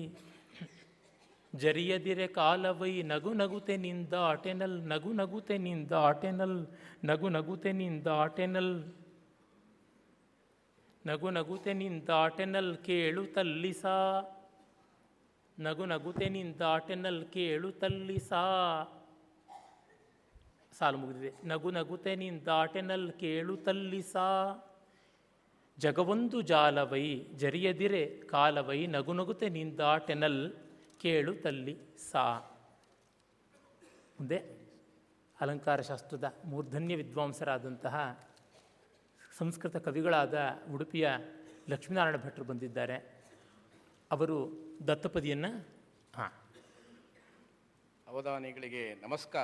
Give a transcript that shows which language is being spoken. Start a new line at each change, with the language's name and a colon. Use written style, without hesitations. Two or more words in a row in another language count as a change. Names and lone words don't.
Kannada: ಜರಿಯದಿರೆ ಕಾಲವೈ ನಗುನಗುತೆ ನಿಂದಾಟೆನಲ್ ನಗುನಗುತೆ ನಿಂದಾಟೆನಲ್ ನಗುನಗುತೆ ನಿಂದಾಟೆನಲ್ ನಗುನಗುತೆ ನಿಂದಾಟೆನಲ್ ಕೇಳು ತಲ್ಲಿಸ ನಗುನಗುತೆ ನಿಂದಾಟೆನಲ್ ಕೇಳು ತಲ್ಲಿಸ ಸಾಲು ಮುಗಿದಿದೆ. ನಗುನಗುತೆ ನಿಂದಾಟೆನಲ್ ಕೇಳು ತಲ್ಲಿಸ ಜಗವೊಂದು ಜಾಲವೈ ಜರಿಯದಿರೆ ಕಾಲವೈ ನಗುನಗುತೆ ನಿಂದಾಟೆನಲ್ ಕೇಳು ತಲ್ಲಿ ಸಾ. ಮುಂದೆ ಅಲಂಕಾರ ಶಾಸ್ತ್ರದ ಮೂರ್ಧನ್ಯ ವಿದ್ವಾಂಸರಾದಂತಹ ಸಂಸ್ಕೃತ ಕವಿಗಳಾದ ಉಡುಪಿಯ ಲಕ್ಷ್ಮೀನಾರಾಯಣ ಭಟ್ರು ಬಂದಿದ್ದಾರೆ. ಅವರು ದತ್ತಪದಿಯನ್ನು ಅವಧಾನಿಗಳಿಗೆ ನಮಸ್ಕಾರ.